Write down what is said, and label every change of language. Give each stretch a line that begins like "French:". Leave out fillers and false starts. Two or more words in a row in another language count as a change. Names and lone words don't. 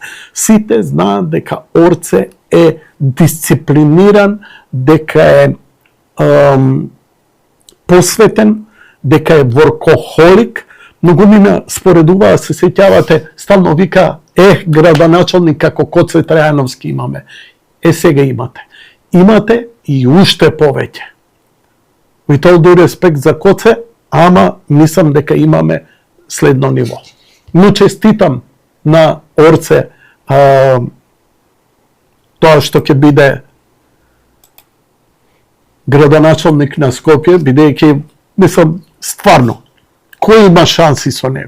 Macedonian: Сите знаат дека Орце е дисциплиниран, дека е посветен, дека е воркохолик. Многумина споредуваа, се сеќавате, стално вика, градоначалник како Коце Трајановски имаме. Сега имате. Имате и уште повеќе.
English: With all due respect
Macedonian: за Коце, ама мислам дека имаме следно ниво. Но честитам на Орце тоа што ќе биде градоначалник на Скопје, бидејќи, мислам, стварно, кој има шанси со него?